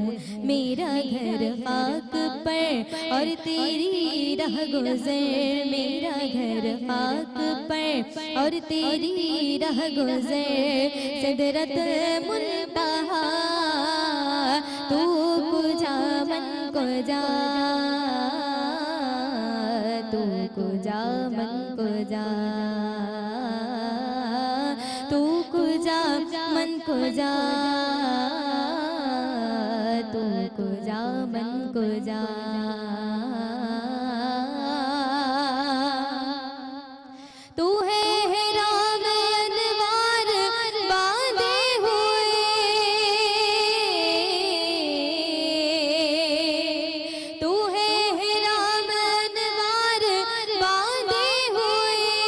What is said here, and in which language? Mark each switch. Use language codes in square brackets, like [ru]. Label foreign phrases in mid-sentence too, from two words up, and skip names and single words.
[ur] میرا گھر خاک پر اور تیری راہ گزر، میرا گھر خاک پر اور تیری راہ گزر، سدرت منتہا [fa] تو کجا من کجا، تو کجا من کجا، تو کجا من کجا، تو کجا من کجا، [ur] تو ہے حرام انوار باندھے ہوئے، تو ہے حرام انوار باندھے ہوئے،